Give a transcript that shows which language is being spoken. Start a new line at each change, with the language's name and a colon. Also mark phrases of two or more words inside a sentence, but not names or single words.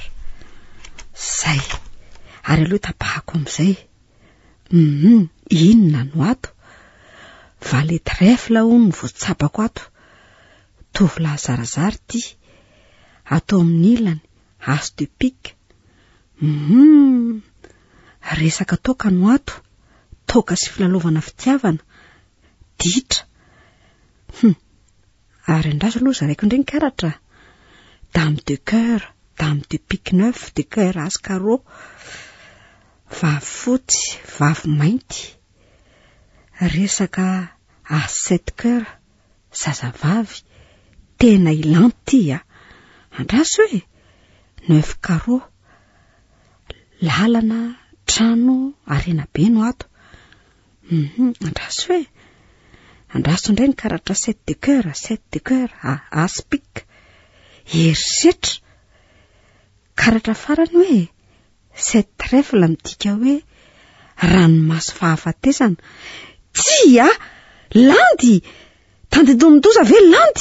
Malagasy: Zay, ary aloha tapahako am'izay. Inona no ato?
French: Valet trèfle
Malagasy: hono voatsapako ato. Tovolahy zarazary ty. Atao amin'ny ilany,
French: as de pique.
Malagasy: Resaka toka no ato. Toka sy filalovana fitiavana. Ditra. Ary andraso aloha zaraiko indray ny karatra.
French: Dame de cœur, dame de pique 9, de cœur as carreau.
Malagasy: Vavy fotsy, vavy mainty. Resaka
French: as 7 cœur,
Malagasy: zazavavy. Tena ilanty andraso hoe 9 carreau. Lalana, trano, arena be no ato. Andraso hoe andraso indray ny karatra
French: 7 de cœur, as pique.
Malagasy: Erisetra. Karatra farany hoe 7 trèfle midika hoe ranomasy fahafatesana. Tsia, landy. Tandedomindoza ve landy?